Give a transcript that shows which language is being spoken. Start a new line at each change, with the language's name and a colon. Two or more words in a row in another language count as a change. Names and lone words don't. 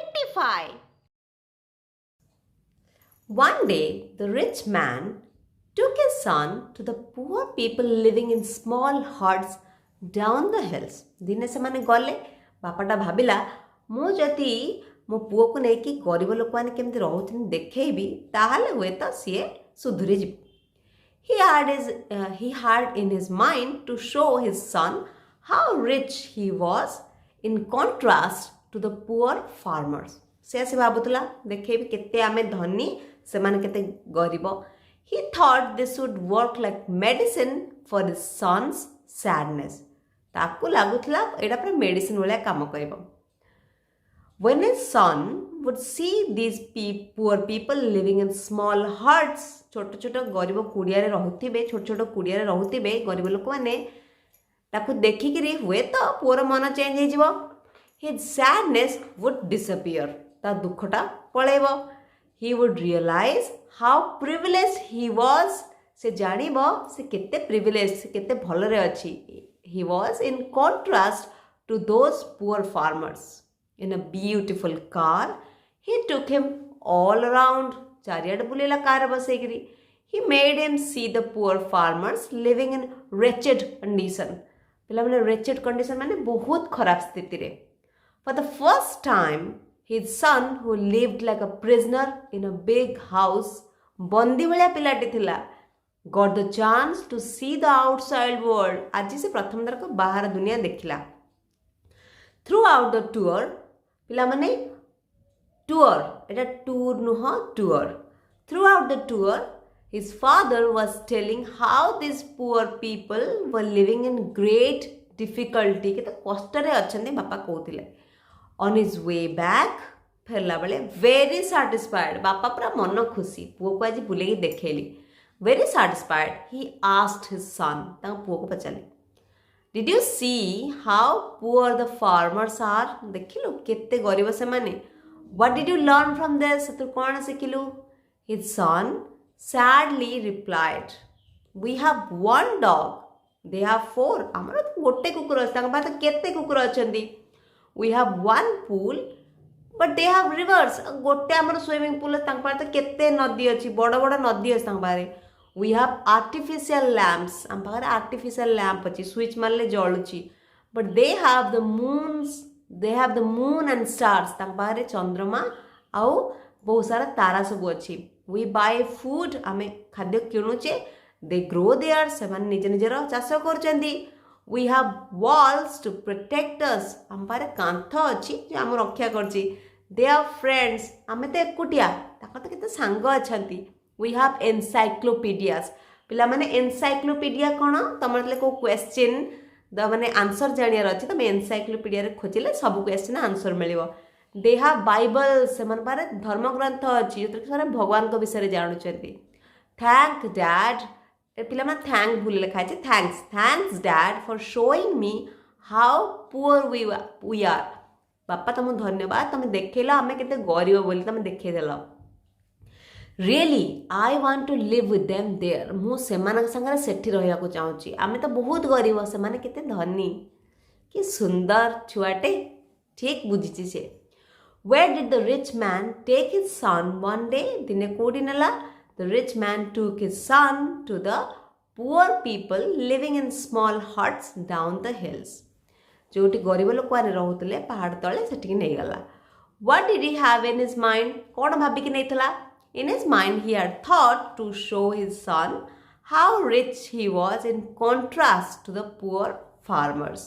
English: Amplify. One day, the rich man took his son to the poor people living in small huts down the hills.
Odia: ଦିନେ ସେମାନେ ଗଲେ ବାପାଟା ଭାବିଲା ମୁଁ ଯଦି ମୋ ପୁଅକୁ ନେଇକି ଗରିବ ଲୋକମାନେ କେମିତି ରହୁଛନ୍ତି ଦେଖେଇବି ତାହେଲେ ହୁଏତ ସିଏ ସୁଧୁରି ଯିବ.
English: He had in his mind to show his son how rich he was in contrast to the poor farmers.
Odia: ସେ ଆସି ଭାବୁଥିଲା ଦେଖେଇବି କେତେ ଆମେ ଧନୀ ସେମାନେ କେତେ ଗରିବ.
English: He thought this would work like medicine for his son's sadness.
Odia: ତାକୁ ଲାଗୁଥିଲା ଏଇଟା ପୁରା ମେଡିସିନ ଭଳିଆ କାମ କରିବ.
English: When his son would see these poor people living in small huts,
Odia: ଛୋଟ ଛୋଟ ଗରିବ କୁଡ଼ିଆରେ ରହୁଥିବେ, ଛୋଟ ଛୋଟ କୁଡ଼ିଆରେ ରହୁଥିବେ ଗରିବ ଲୋକମାନେ, ତାକୁ ଦେଖିକିରି ହୁଏତ ପୁଅର ମନ ଚେଞ୍ଜ ହେଇଯିବ.
English: His sadness would disappear.
Odia: ତା ଦୁଃଖଟା ପଳେଇବ.
English: He would realize how privileged he was.
Odia: ସେ ଜାଣିବ ସେ କେତେ privileged, ସେ କେତେ ଭଲରେ ଅଛି.
English: He was in contrast to those poor farmers. In a beautiful car, he took him all around.
Odia: ଚାରିଆଡ଼େ ବୁଲେଇଲା କାର ବସେଇକିରି.
English: He made him see the poor farmers living in wretched condition.
Odia: ପିଲାମାନେ
English: wretched condition
Odia: ମାନେ ବହୁତ ଖରାପ ସ୍ଥିତିରେ.
English: For the first time, his son who lived like a prisoner in a big house,
Odia: ବନ୍ଦୀ ଭଳିଆ ପିଲାଟି ଥିଲା,
English: got the chance to see the outside world.
Odia: ଆଜି ସେ ପ୍ରଥମ ଥରକ ବାହାର ଦୁନିଆ ଦେଖିଲା.
English: Throughout the tour, ପିଲାମାନେ tour, ଏଟା tour ନୁହଁ tour. Throughout the tour, his father was telling how these poor people were living in great difficulty.
Odia: କେତେ କଷ୍ଟରେ ଅଛନ୍ତି ବାପା କହୁଥିଲେ.
English: On his way back,
Odia: ଫେରିଲା ବେଳେ
English: very satisfied.
Odia: ବାପା ପୁରା ମନ ଖୁସି. ପୁଅକୁ ଆଜି ବୁଲେଇକି ଦେଖେଇଲି.
English: Very satisfied, he asked his son.
Odia: ତାଙ୍କ ପୁଅକୁ ପଚାରିଲେ,
English: Did you see how poor the farmers are?
Odia: ଦେଖିଲୁ କେତେ ଗରିବ ସେମାନେ.
English: What did you learn from this?
Odia: ତୁ କ'ଣ ଶିଖିଲୁ?
English: His son sadly replied, We have one dog. They have four.
Odia: ଆମର ଗୋଟେ କୁକୁର ଅଛି. ତାଙ୍କ ପାଖରେ କେତେ କୁକୁର ଅଛନ୍ତି.
English: We have one pool, but they have rivers.
Odia: ଗୋଟେ ଆମର
English: swimming pool
Odia: ଅଛି. ତାଙ୍କ ପାଖରେ କେତେ ନଦୀ ଅଛି. ବଡ଼ ବଡ଼ ନଦୀ ଅଛି ତାଙ୍କ ପାଖରେ.
English: We have artificial lamps.
Odia: ଆମ ପାଖରେ
English: artificial lamp
Odia: ଅଛି. ସୁଇଚ୍ ମାରିଲେ ଜଳୁଛି.
English: But they have the moons. They have the moon and stars.
Odia: ତାଙ୍କ ପାଖରେ ଚନ୍ଦ୍ରମା ଆଉ ବହୁତ ସାରା ତାରା ସବୁ ଅଛି.
English: We buy food.
Odia: ଆମେ ଖାଦ୍ୟ କିଣୁଛେ.
English: They grow there.
Odia: ସେମାନେ ନିଜ ନିଜର ଚାଷ କରୁଛନ୍ତି.
English: We have walls to protect us.
Odia: ଆମ ପାଖରେ କାନ୍ଥ ଅଛି ଯେ ଆମ ରକ୍ଷା କରୁଛି.
English: They are friends.
Odia: ଆମେ ତ ଏକୁଟିଆ. ତାଙ୍କର ତ କେତେ ସାଙ୍ଗ ଅଛନ୍ତି.
English: We have encyclopedias.
Odia: ପିଲାମାନେ encyclopedia କ'ଣ? ତମର ଯେତେବେଳେ କେଉଁ କ୍ୱେଶ୍ଚିନ୍ ମାନେ ଆନ୍ସର୍ ଜାଣିବାର ଅଛି ତମେ encyclopediaରେ ଖୋଜିଲେ ସବୁ
English: question answer
Odia: ମିଳିବ.
English: They have Bible.
Odia: ସେମାନଙ୍କ ପାଖରେ ଧର୍ମଗ୍ରନ୍ଥ ଅଛି ଯେଉଁଥିରେ ସେମାନେ ଭଗବାନଙ୍କ ବିଷୟରେ ଜାଣୁଛନ୍ତି.
English: Thank Dad.
Odia: ପିଲାମାନେ ଥ୍ୟାଙ୍କ ଭୁଲ ଲେଖା ହେଇଛି.
English: Thanks Dad for showing me how poor we are.
Odia: ବାପା ତମକୁ ଧନ୍ୟବାଦ. ତମେ ଦେଖେଇଲ ଆମେ କେତେ ଗରିବ ବୋଲି ତମେ ଦେଖେଇଦେଲ.
English: Really, I want to live with them there.
Odia: ମୁଁ ସେମାନଙ୍କ ସାଙ୍ଗରେ ସେଠି ରହିବାକୁ ଚାହୁଁଛି. ଆମେ ତ ବହୁତ ଗରିବ, ସେମାନେ କେତେ ଧନୀ. କି ସୁନ୍ଦର ଛୁଆଟେ. ଠିକ୍ ବୁଝିଛି ସେ.
English: Where did the rich man take his son one day?
Odia: ଦିନେ କୋଉଠି ନେଲା?
English: The rich man took his son to the poor people living in small huts down the hills.
Odia: ଯୋଉଠି ଗରିବ ଲୋକମାନେ ରହୁଥିଲେ ପାହାଡ଼ ତଳେ ସେଠିକି ନେଇଗଲା.
English: What did he have in his mind?
Odia: କ'ଣ ଭାବିକି ନେଇଥିଲା?
English: In his mind, he had thought to show his son how rich he was in contrast to the poor farmers.